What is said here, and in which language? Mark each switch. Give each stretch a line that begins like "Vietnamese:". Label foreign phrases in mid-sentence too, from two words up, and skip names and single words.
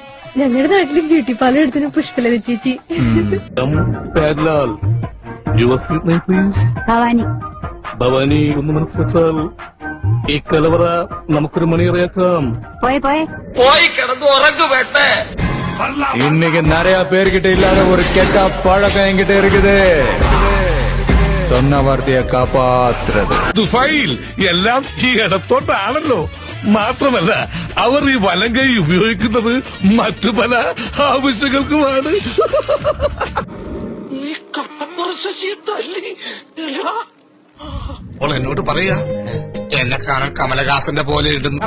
Malayalam: ഞങ്ങളുടെ നാട്ടില് ബ്യൂട്ടി പാർലർ എടുത്തിന് പുഷ്പലത ചേച്ചി. ഭവാനി. ഭവാനി ഒന്ന് മനസ്സിലാച്ചാൽ ഈ കലവറ നമുക്കൊരു മണിയറിയാക്കാം. പോയി കിടന്നു ഉറങ്ങുവേട്ടെ.
Tamil: இன்னைக்கு நிறைய பேர்கிட்ட இல்லாத ஒரு கெட்ட பழக்கம் என்கிட்ட இருக்குது. சொன்ன வார்த்தையை காப்பாத்துறது.
Malayalam: ദുബായിൽ എല്ലാം ഈ ഇടത്തോട്ടാണല്ലോ. മാത്രമല്ല അവർ ഈ വലങ്കൈ ഉപയോഗിക്കുന്നത് മറ്റു പല ആവശ്യങ്ങൾക്കുമാണ്. ഈ കട്ടപ്പുറശശിയെ തല്ലി. എന്നോട് പറയാ എന്നെ കാണാൻ കമലഹാസന്റെ പോലെ ഇടുന്നു.